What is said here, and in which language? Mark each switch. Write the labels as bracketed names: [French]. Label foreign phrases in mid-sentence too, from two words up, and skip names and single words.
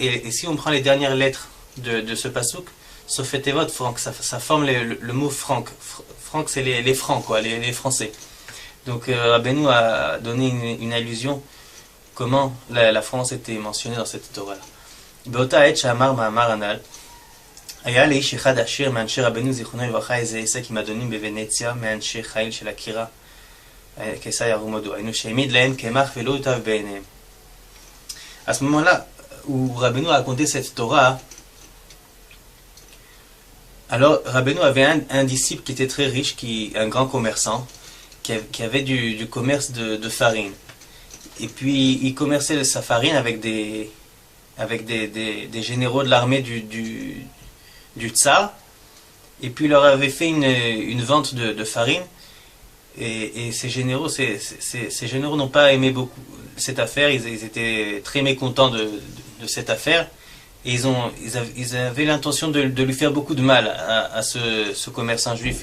[French] Et si on prend les dernières lettres de ce passouk, Sofetevot, franc, ça forme le mot franc. Franc, c'est les francs, quoi, les français. Donc Rabbeinu a donné une allusion comment la France était mentionnée dans cette Torah-là. [Hebrew] באותה עת שאמר מאמר הנ"ל. היה לאיש אחד עשיר מאנשי רבנו זיכרונו לברכה איזה עסק עם אדונים בוונציה מאנשי חיל של הקירה קיסר ירומודו, היינו שהעמיד להם קמח ולא הוטב בעיניהם. [French] À ce moment-là où Rabbeinu a raconté cette Torah, alors Rabbeinu avait un disciple qui était très riche, un grand commerçant, qui avait du commerce de farine. Et puis il commerçait sa farine avec des généraux de l'armée du tsar, et puis il leur avait fait une vente de farine, et ces généraux n'ont pas aimé beaucoup cette affaire, ils étaient très mécontents de cette affaire, et ils avaient l'intention de lui faire beaucoup de mal à ce commerçant juif.